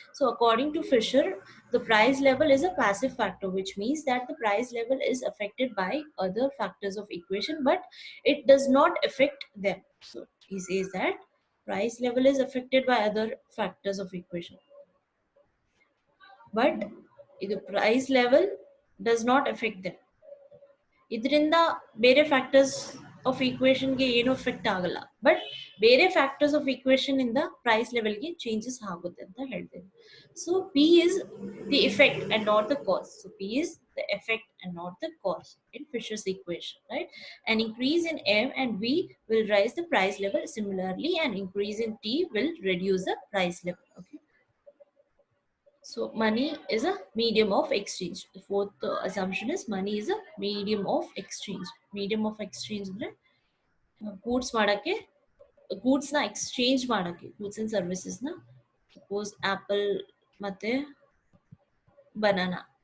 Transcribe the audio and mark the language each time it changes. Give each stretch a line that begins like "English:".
English: So according to Fisher, the price level is a passive factor, which means that the price level is affected by other factors of equation, but it does not affect them. So he says that price level is affected by other factors of equation, but the price level does not affect them.
Kannada: ಇದರಿಂದ ಬೇರೆ factors of ಈಕ್ವೇಶನ್ಗೆ ಏನು effect ಆಗಲ್ಲ, but ಬೇರೆ factors of equation ಇಂದ price ಲೆವೆಲ್ಗೆ changes ಆಗುತ್ತೆ ಅಂತ ಹೇಳ್ತೇವೆ.
English: So P is the effect and not the cause. So P is the effect and not the cause in Fisher's equation, right? An increase in M and V will raise the price level. Similarly, an increase in T will reduce the price level. Okay. So money is a medium of exchange. The fourth assumption is money is a medium of exchange.
Kannada: Medium of exchange ಅಂದ್ರೆ goods ಮಾಡಕ್ಕೆ, goods ನ exchange ಮಾಡಕ್ಕೆ, goods and services ನ, suppose apple ಮತ್ತೆ banana.